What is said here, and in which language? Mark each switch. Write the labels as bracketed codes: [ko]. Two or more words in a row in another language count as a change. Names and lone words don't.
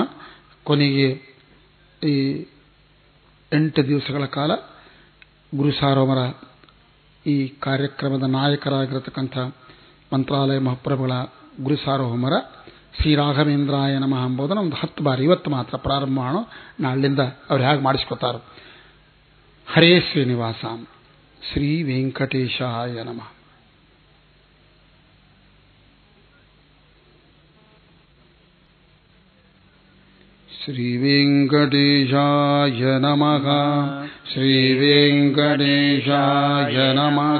[kn] ಕೊನೆಗೆ ಈ 8 ದಿವಸಗಳ ಕಾಲ ಗುರುಸಾರ್ವಮರ ಈ ಕಾರ್ಯಕ್ರಮದ ನಾಯಕರಾಗಿರತಕ್ಕಂಥ ಮಂತ್ರಾಲಯ ಮಹಾಪ್ರಭುಗಳ ಗುರುಸಾರ್ವಭೌಮರ [sa] ಶ್ರೀ ರಾಘವೇಂದ್ರಾಯ ನಮಃ [kn] ಎಂಬುದನ್ನು ಒಂದು 10 ಬಾರಿ ಇವತ್ತು ಮಾತ್ರ ಪ್ರಾರಂಭ ಮಾಡೋ. ನಾಳಿಂದ ಅವ್ರು ಹೇಗೆ ಮಾಡಿಸ್ಕೊತಾರೋ. ಹರೇ ಶ್ರೀನಿವಾಸ. [sa] ಶ್ರೀ ವೆಂಕಟೇಶಾಯ ನಮಃ. ಶ್ರೀ ವೆಂಕಟೇಶಾಯ ನಮಃ. ಶ್ರೀ ವೆಂಕಟೇಶಾಯ ನಮಃ.